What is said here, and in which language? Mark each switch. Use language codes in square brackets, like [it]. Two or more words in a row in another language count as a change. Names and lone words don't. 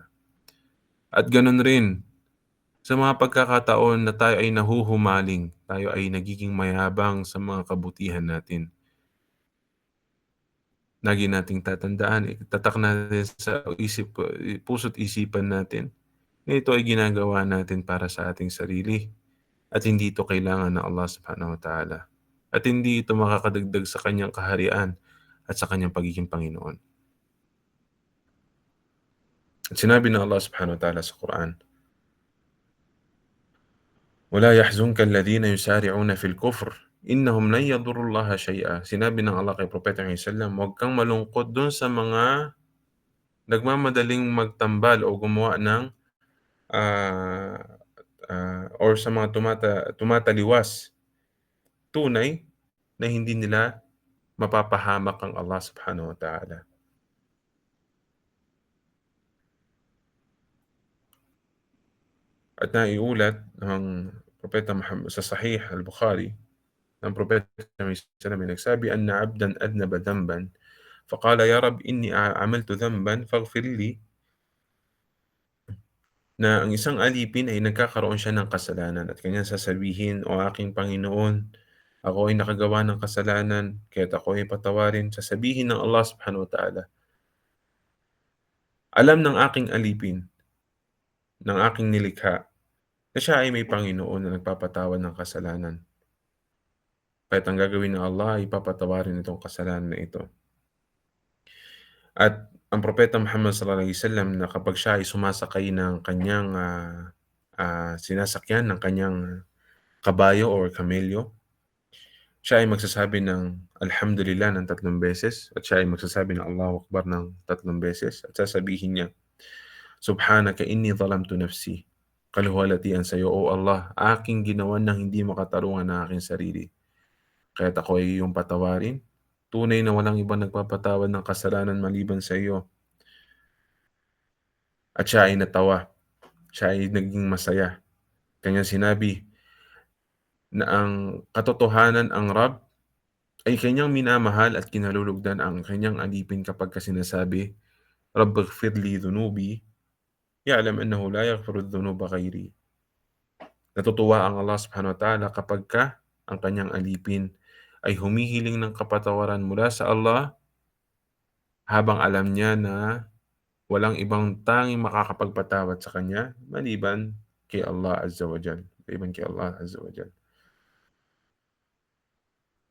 [tl] At gano'n rin, sa mga pagkakataon na tayo ay nahuhumaling, tayo ay nagiging mayabang sa mga kabutihan natin, lagi nating tatandaan, itatak natin sa puso't isipan natin na ito ay ginagawa natin para sa ating sarili at hindi ito kailangan ng Allah [ar] سبحانه وتعالى. [tl] At hindi ito makakadagdag sa kanyang kaharian at sa kanyang pagiging Panginoon. At sinabi ng Allah [ar] سبحانه وتعالى [tl] sa Quran, [ar] "ولا يحزنك الذين يسارعون في الكفر إنهم لن يضروا الله شيئا." [tl] Sinabi ng Allah kay Propeta sallallahu, huwag kang malungkot dun sa mga nagmamadaling magtambal o gumawa ng ah, or sa mga tumataliwas, tunay na hindi nila mapapahamak ang Allah [ar] سبحانه وتعالى. [tl] At naiulat ng Propeta Muhammad sa Sahih al-Bukhari, ng Propeta sallallahu may nagsabi, [ar] "أن عبدا أذنب ذنبا فقال يا رب إني عملت ذنبا فاغفر لي." [tl] Na ang isang alipin ay nagkakaroon siya ng kasalanan at kanyang sasabihin, "O aking Panginoon, ako ay nakagawa ng kasalanan, kaya't ako ay patawarin." Sasabihin ng Allah [ar] سبحانه وتعالى, [tl] alam ng aking alipin, ng aking nilikha, na siya ay may Panginoon na nagpapatawad ng kasalanan. Kaya't ang gagawin ng Allah ay papatawarin itong kasalanan na ito. At ang Propeta Muhammad [ar] صلى الله عليه وسلم, [tl] na kapag siya ay sumasakay ng kanyang sinasakyan ng kanyang kabayo or kamelyo, siya ay magsasabi ng Alhamdulillah ng 3 beses at siya ay magsasabi ng [ar] الله أكبر [tl] ng 3 beses at sasabihin niya, [ar] "سبحانك إني ظلمت نفسي." [tl] Kaluwalhatian sa iyo, O Allah, aking ginawan ng hindi makatarungan ng aking sarili. Kaya't ako ay iyong patawarin. Tunay na walang ibang nagpapatawad ng kasalanan maliban sa iyo. At siya ay natawa. Siya ay naging masaya. Kanyang sinabi na ang katotohanan, ang Rab ay kanyang minamahal at kinalulugdan ang kanyang alipin kapag sinasabi, [ar] "رب اغفر لي ذنوبي يعلم أنه لا يغفر الذنوب غيري." [tl] Natutuwa ang Allah [ar] سبحانه وتعالى [tl] kapagka ang kanyang alipin ay humihiling ng kapatawaran mula sa Allah, habang alam niya na walang ibang tanging makakapagpatawad sa kanya maliban kay Allah [ar] عز وجل.